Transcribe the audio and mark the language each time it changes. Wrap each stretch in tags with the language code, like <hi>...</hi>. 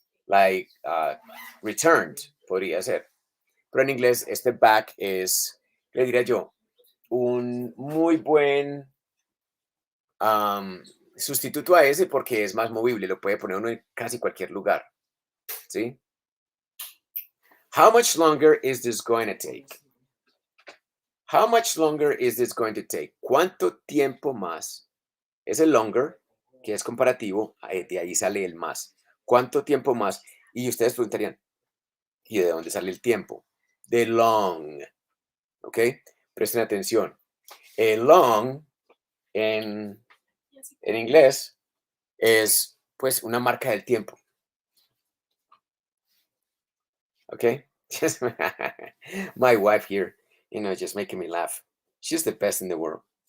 <en>Like returned,</en> <es>podría ser. Pero en inglés este back es, ¿qué le diría yo? Un muy buen sustituto a ese porque es más movible, lo puede poner uno en casi cualquier lugar, ¿sí?</es> <en>How much longer is this going to take? How much longer is this going to take?</en> <es>¿Cuánto tiempo más? Es el longer, que es comparativo, de ahí sale el más. ¿Cuánto tiempo más? Y ustedes preguntarían, ¿y de dónde sale el tiempo? De long, ¿ok? Presten atención. El long en inglés es pues una marca del tiempo, ¿ok?</es> <en>Just my wife here, just making me laugh. She's the best in the world.</en>